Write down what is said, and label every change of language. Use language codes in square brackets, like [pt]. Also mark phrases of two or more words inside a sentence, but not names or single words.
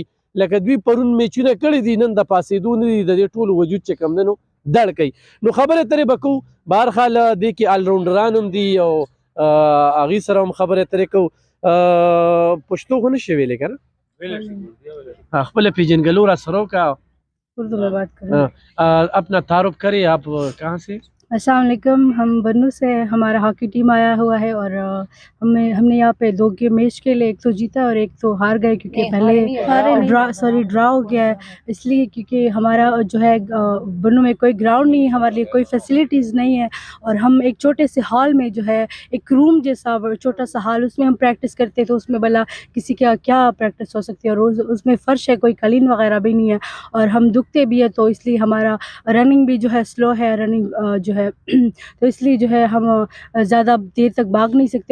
[ps] لکه دوی پرون میچونه کړي دي، نن د پاسېدو نه دي، د دې ټول وجود چې کوم دی نو دړ کوي. نو خبرې ترې به کوو، بهرحال دې کې آلراونډران هم دي او هغوی سره هم خبرې ترې کوو. پښتو خو نه شي ویلی که نه؟ خپله پیژنګلو را سره وکړه. [ur] اردو میں بات کریں. اپنا تعارف کریں، آپ کہاں سے؟ السلام علیکم. ہم بنو سے ہمارا ہاکی ٹیم آیا ہوا ہے اور ہم نے یہاں پہ 2 [en] game match [ur] کے لیے، ایک تو جیتا اور ایک تو ہار گئے کیونکہ پہلے ڈرا ہو گیا ہے. اس لیے کیونکہ ہمارا جو ہے بنو میں کوئی گراؤنڈ نہیں ہے، ہمارے لیے کوئی فیسلٹیز نہیں ہے اور ہم ایک چھوٹے سے ہال میں جو ہے ایک روم جیسا چھوٹا سا ہال، اس میں ہم پریکٹس کرتے تو اس میں بھلا کسی کا کیا پریکٹس ہو سکتی ہے، اور اس میں فرش ہے، کوئی قالین وغیرہ بھی نہیں ہے اور ہم دکھتے بھی ہے، تو اس لیے ہمارا رننگ بھی جو ہے سلو ہے، رننگ جو ہے تو اس لیے جو ہے ہم زیادہ دیر تک بھاگ نہیں سکتے.